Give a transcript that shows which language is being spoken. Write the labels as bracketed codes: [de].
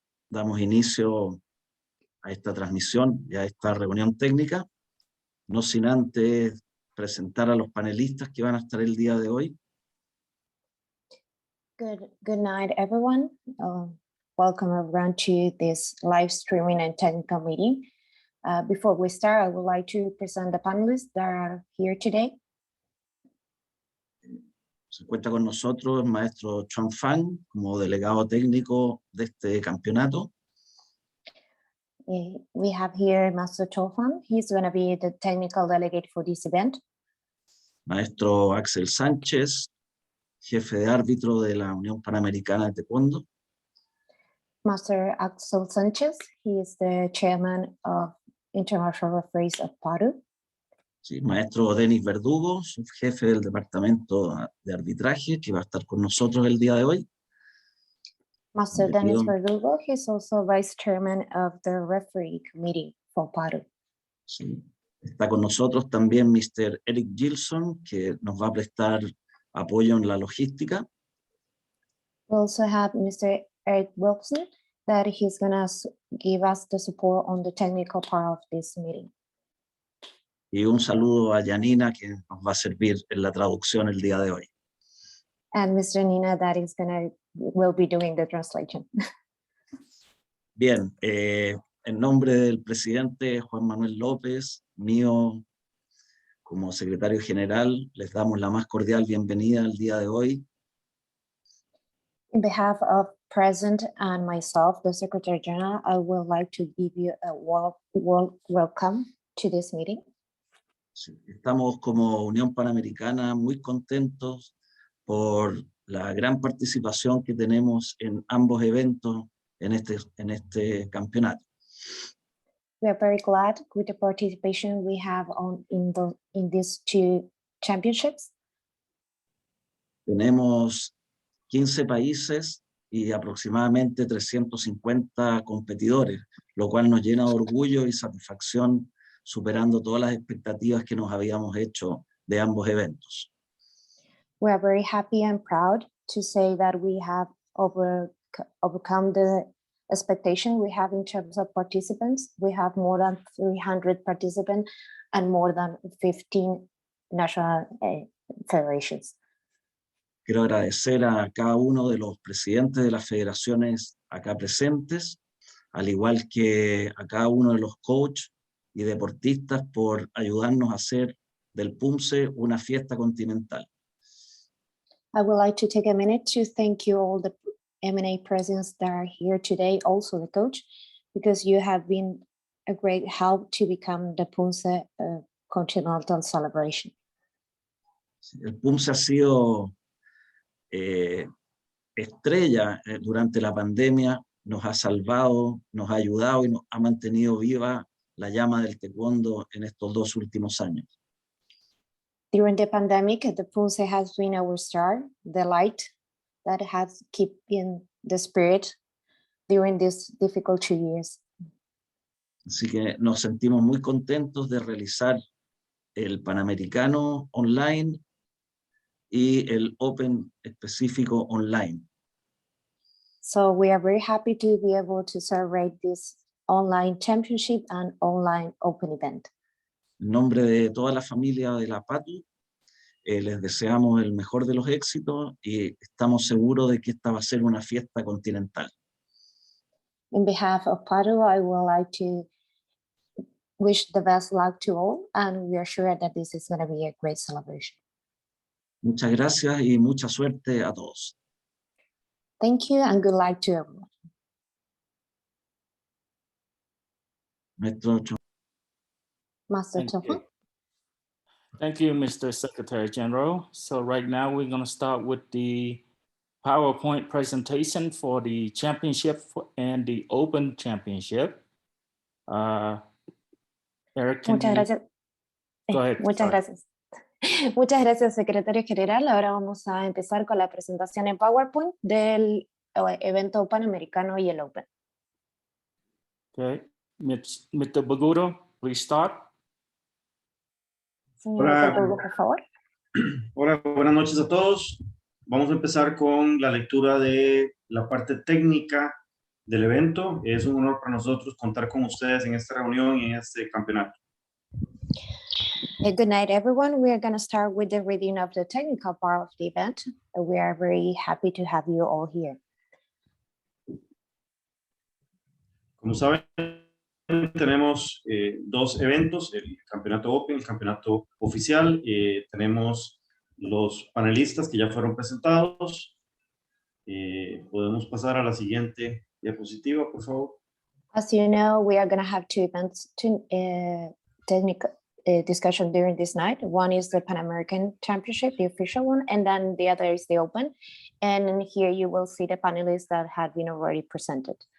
[es] Damos inicio a esta transmisión y a esta reunión técnica, no sin antes presentar a los panelistas que van a estar el día de hoy. [en] Good night, everyone. Welcome everyone to this live streaming and technical meeting. Before we start, I would like to present the panelists that are here today. [es] Se encuentra con nosotros el maestro Chuan Fan como delegado técnico de este campeonato. [en] We have here Master Chofan. He's going to be the technical delegate for this event. [es] Maestro Axel Sánchez, jefe de árbitro de la Unión Panamericana de Taekwondo. [en] Master Axel Sanchez, he is the chairman of International Referees of PATU. [es] Sí, maestro Denis Verdugo, subjefe del departamento de arbitraje, que va a estar con nosotros el día de hoy. [en] Master Denis Verdugo, he's also vice chairman of the referee committee for PATU. [es] Sí. Está con nosotros también Mr. Eric Gilson, que nos va a prestar apoyo en la logística. [en] We also have Mr. Eric Wilson, that he's going to give us the support on the technical part of this meeting. [es] Y un saludo a Janina, que nos va a servir en la traducción el día de hoy. [en] And Mr. Nina, that is will be doing the translation. [es] Bien, en nombre del presidente Juan Manuel López, mío como secretario general, les damos la más cordial bienvenida al día de hoy. [en] In behalf of President and myself, the Secretary General, I would like to give you a warm welcome to this meeting. [es] Sí, estamos como Unión Panamericana muy contentos por la gran participación que tenemos en ambos eventos en este campeonato. [en] We are very glad with the participation we have in these two championships. [es] Tenemos 15 países y aproximadamente 350 competidores, lo cual nos llena de orgullo y satisfacción, superando todas las expectativas que nos habíamos hecho de ambos eventos. [en] We are very happy and proud to say that we have overcome the expectation we have in terms of participants. We have more than 300 participants and more than 15 national federations. [es] Quiero agradecer a cada uno de los presidentes de las federaciones acá presentes, al igual que a cada uno de los coaches y deportistas por ayudarnos a hacer del Poomsae una fiesta continental. [en] I would like to take a minute to thank you all the M&A presidents that are here today, also the coach, because you have been a great help to become the Poomsae continental celebration. [es] El Poomsae ha sido estrella durante la pandemia, nos ha salvado, nos ha ayudado y nos ha mantenido viva la llama del taekwondo en estos 2 últimos años. [en] During the pandemic, the Poomsae has been our star, the light that has kept in the spirit during these difficult 2 years. [es] Así que nos sentimos muy contentos de realizar el Panamericano online y el Open específico online. [en] So we are very happy to be able to celebrate this online championship and online Open event. [es] En nombre de toda la familia de la PATU, les deseamos el mejor de los éxitos y estamos seguros de que esta va a ser una fiesta continental. [en] In behalf of PATU, I would like to wish the best luck to all, and we are sure that this is going to be a great celebration. [es] Muchas gracias y mucha suerte a todos. [en] Thank you and good luck to everyone. Master Chofan. Thank you, Mr. Secretary General. So right now we're going to start with the PowerPoint presentation for the championship and the Open Championship. Eric, can [es] Muchas gracias. [en] Go ahead. [es] Muchas gracias. Muchas gracias, secretario general. Ahora vamos a empezar con la presentación en PowerPoint del evento panamericano y el Open. [en] Okay, Mr. Baguro, please start. [es] Señor Hola. Baguro, por favor. Hola, buenas noches a todos. Vamos a empezar con la lectura de la parte técnica del evento. Es un honor para nosotros contar con ustedes en esta reunión y en este campeonato. [en] Good night, everyone. We are going to start with the reading of the technical part of the event. We are very happy to have you all here. [es] Como saben, tenemos dos eventos, el campeonato Open, el campeonato oficial. Tenemos los panelistas que ya fueron presentados. Podemos pasar a la siguiente diapositiva, por favor. [en] As you know, we are going to have two events, technical discussion during this night. One is the Pan American Championship, the official one, and then the other is the Open. And here you will see the panelists that have been already presented.